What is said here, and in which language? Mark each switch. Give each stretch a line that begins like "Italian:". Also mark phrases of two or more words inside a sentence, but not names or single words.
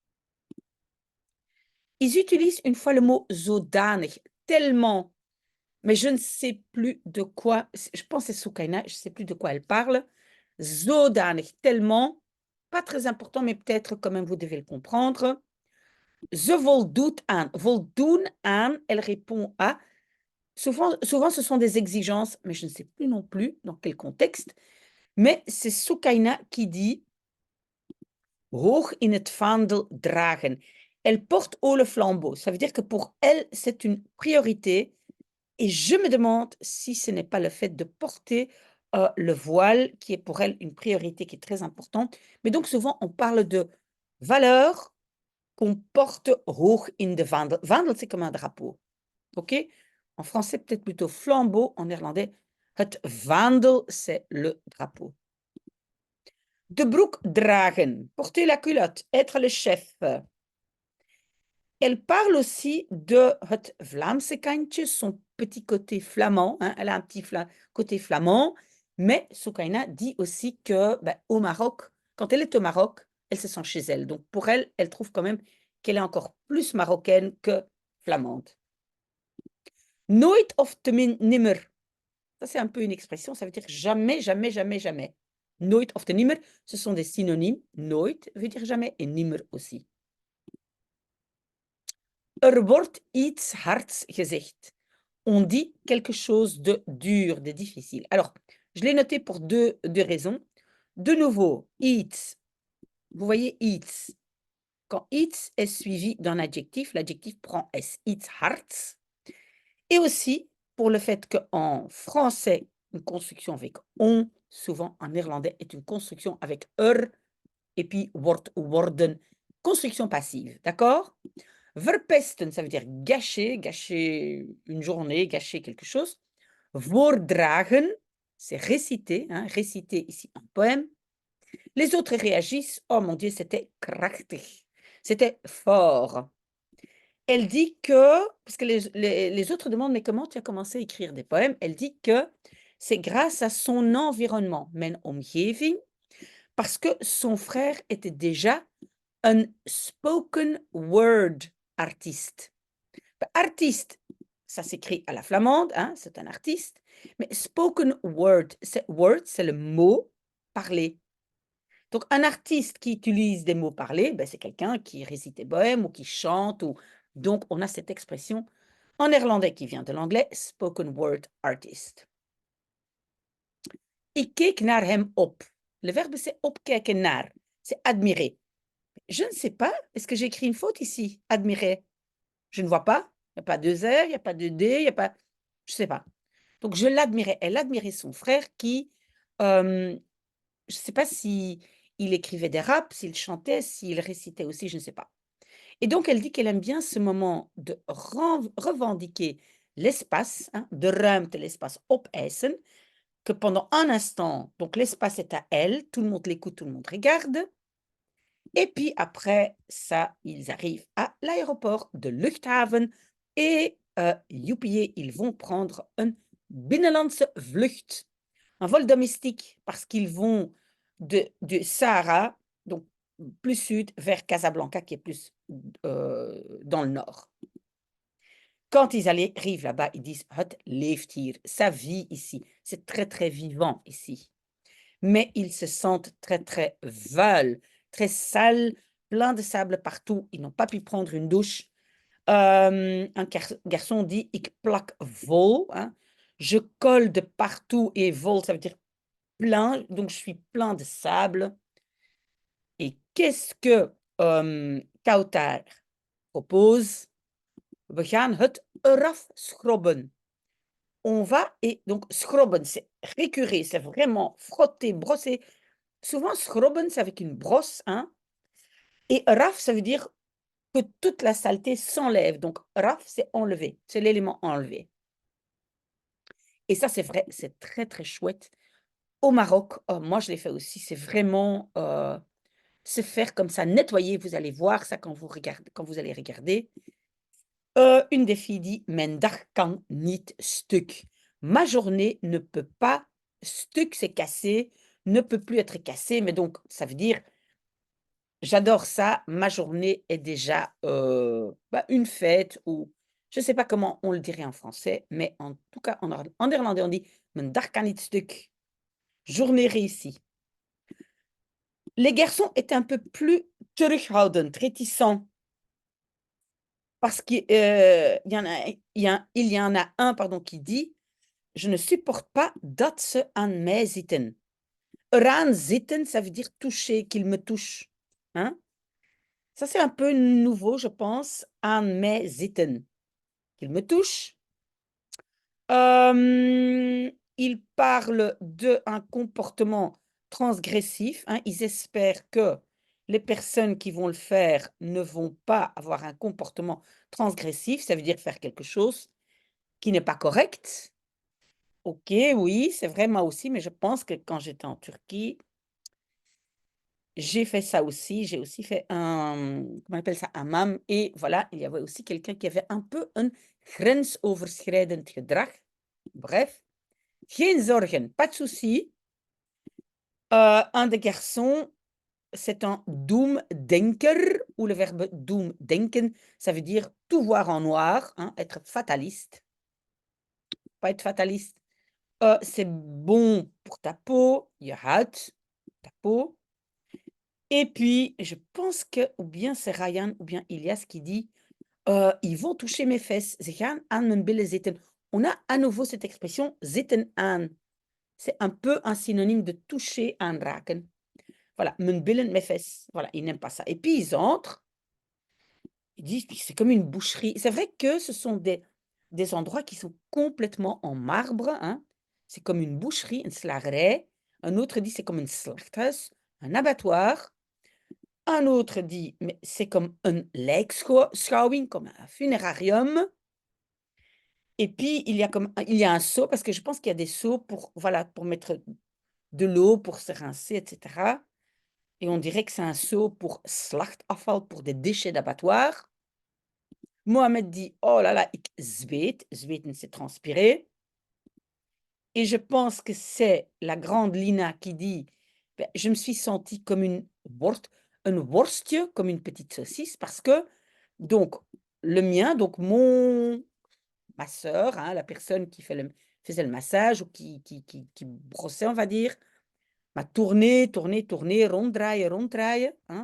French: Ils utilisent une fois le mot zodanig, tellement, mais je ne sais plus de quoi, je pense que c'est Soukaina, je ne sais plus de quoi elle parle. Zodanig, tellement, pas très important, mais peut-être quand même vous devez le comprendre.
Dutch: Ze voldoet aan. Voldoen aan,
French: elle répond à. Souvent, ce sont des exigences, mais je ne sais plus non plus dans quel contexte. Mais c'est Soukaina qui dit
Dutch: hoog in het vaandel dragen.
French: Elle porte haut le flambeau. Ça veut dire que pour elle, c'est une priorité Et je me demande si ce n'est pas le fait de porter, le voile qui est pour elle une priorité qui est très importante. Mais donc souvent on parle de valeurs qu'on porte
Dutch: hoog in de vaandel.
French: Vaandel, c'est comme un drapeau, OK? En français, peut-être plutôt flambeau, en néerlandais,
Dutch: het vaandel,
French: c'est le drapeau.
Dutch: De broek dragen,
French: porter la culotte, être le chef. Elle parle aussi de
Dutch: het Vlaamse kantje,
French: son petit côté flamand, hein, elle a un petit côté flamand, mais Soukaina dit aussi que, au Maroc, quand elle est au Maroc, elle se sent chez elle. Donc pour elle, elle trouve quand même qu'elle est encore plus marocaine que flamande.
Dutch: Nooit of nimmer.
French: Ça, c'est un peu une expression, ça veut dire jamais, jamais, jamais, jamais.
Dutch: Nooit of nimmer,
French: ce sont des synonymes. Nooit veut dire jamais et nimmer aussi.
Dutch: Wordt iets hards gezegd.
French: On dit quelque chose de dur, de difficile. Alors, je l'ai noté pour deux raisons. De nouveau, iets. Vous voyez iets. Quand iets est suivi d'un adjectif, l'adjectif prend S.
Dutch: Iets hards.
French: Et aussi pour le fait qu'en français, une construction avec on, souvent en néerlandais, est une construction avec et puis wordt ou worden, construction passive. D'accord? Verpesten, ça veut dire gâcher, gâcher une journée, gâcher quelque chose. Voordragen, c'est réciter, hein, réciter ici un poème. Les autres réagissent, oh mon Dieu, c'était krachtig, c'était fort. Elle dit que, parce que les autres demandent, mais comment tu as commencé à écrire des poèmes? Elle dit que c'est grâce à son environnement,
Dutch: mijn omgeving,
French: parce que son frère était déjà un
English: spoken word
French: artiste. Artiste, ça s'écrit à la flamande, hein, c'est un artiste, mais
English: spoken word,
French: c'est le mot parlé. Donc un artiste qui utilise des mots parlés, c'est quelqu'un qui récite des poèmes ou qui chante. Donc on a cette expression en néerlandais qui vient de l'anglais,
English: spoken word artist.
Dutch: Ik keek naar hem op.
French: Le verbe c'est
Dutch: opkijken naar,
French: c'est admirer. Je ne sais pas, est-ce que j'ai écrit une faute ici? Admirer. Je ne vois pas, il n'y a pas de R, il n'y a pas de D, il n'y a pas, je ne sais pas. Donc je l'admirais, elle admirait son frère qui, je ne sais pas si il écrivait des raps, s'il chantait, s'il récitait aussi, je ne sais pas. Et donc elle dit qu'elle aime bien ce moment de revendiquer l'espace, hein,
Dutch: de ruimte
French: l'espace opeisen, que pendant un instant, donc l'espace est à elle, tout le monde l'écoute, tout le monde regarde. Et puis après ça, ils arrivent à l'aéroport de Luchthaven et youpié, ils vont prendre un
Dutch: binnenlandse vlucht,
French: un vol domestique, parce qu'ils vont du Sahara, donc plus sud, vers Casablanca, qui est plus dans le nord. Quand ils arrivent là-bas, ils disent «
Dutch: Het leeft hier »,
French: ça vit ici, c'est très très vivant ici. Mais ils se sentent très très vuil, très sales, plein de sable partout, ils n'ont pas pu prendre une douche. Un garçon dit «
Dutch: Ik plak vol
French: hein, », je colle de partout et vol, ça veut dire plein, donc je suis plein de sable. Et qu'est-ce que Kautar propose?
Dutch: We gaan het eraf schrobben.
French: On va, et donc schrobben, c'est récurer, c'est vraiment frotter, brosser. Souvent, schrobben, c'est avec une brosse, hein. Et eraf, ça veut dire que toute la saleté s'enlève. Donc, eraf, c'est enlever, c'est l'élément enlevé. Et ça, c'est vrai, c'est très, très chouette. Au Maroc, moi, je l'ai fait aussi, c'est vraiment se faire comme ça, nettoyer. Vous allez voir ça quand vous allez regarder. Une des filles dit:
Dutch: Mijn dag kan niet stuk.
French: Ma journée ne peut pas, stuk c'est cassé, ne peut plus être cassé, mais donc ça veut dire j'adore ça, ma journée est déjà une fête, ou je ne sais pas comment on le dirait en français, mais en tout cas en néerlandais on dit:
Dutch: Mijn dag kan niet stuk.
French: Journée réussie. Les garçons étaient un peu plus terughoudend, réticents. Parce qu'il y en a un, pardon, qui dit: Je ne supporte pas
Dutch: dat ze aan mij zitten. Eraan zitten,
French: ça veut dire toucher, qu'il me touche. Hein? Ça, c'est un peu nouveau, je pense.
Dutch: Aan mij zitten.
French: Qu'il me touche. Ils parlent d'un comportement transgressif, hein. Ils espèrent que les personnes qui vont le faire ne vont pas avoir un comportement transgressif, ça veut dire faire quelque chose qui n'est pas correct. OK, oui, c'est vrai, moi aussi, mais je pense que quand j'étais en Turquie, j'ai fait ça aussi. J'ai aussi fait comment on appelle ça? Un hammam et voilà, il y avait aussi quelqu'un qui avait un peu
Dutch: een grensoverschrijdend gedrag. Bref, geen zorgen,
French: pas de souci. Un des garçons, c'est un doemdenker ou le verbe doemdenken, ça veut dire tout voir en noir, hein, être fataliste. Pas être fataliste, c'est bon pour ta peau,
Dutch: je huid,
French: ta peau. Et puis, je pense que ou bien c'est Ryan ou bien Ilias qui dit: Ils vont toucher mes fesses,
Dutch: ze gaan aan mijn billen zitten».
French: On a à nouveau cette expression
Dutch: zitten aan.
French: C'est un peu un synonyme de toucher, aanraken.
Dutch: Voilà, mijn billen,
French: mes fesses. Voilà, ils n'aiment pas ça. Et puis ils entrent, ils disent: «Puis c'est comme une boucherie». C'est vrai que ce sont des endroits qui sont complètement en marbre, hein. C'est comme une boucherie, une slagerij. Un autre dit: «C'est comme
Dutch: een slachthuis»,
French: un abattoir. Un autre dit: «Mais c'est comme
Dutch: een lijkschouwing,
French: comme un funérarium». Et puis il y a un seau parce que je pense qu'il y a des seaux pour, voilà, pour mettre de l'eau, pour se rincer et cetera. Et on dirait que c'est un seau pour slachtafval, pour des déchets d'abattoir. Mohamed dit: «Oh là là,
Dutch: ik zweet».
French: Zweten, c'est transpirer. Et je pense que c'est la grande Lina qui dit: «Beh, je me suis sentie comme une
Dutch: een worstje,
French: comme une petite saucisse» parce que donc le mien, donc ma sœur, hein, la personne qui faisait le massage ou qui brossait, on va dire, m'a tourné, tourné, tourné,
Dutch: ronddraaien, ronddraaien,
French: hein.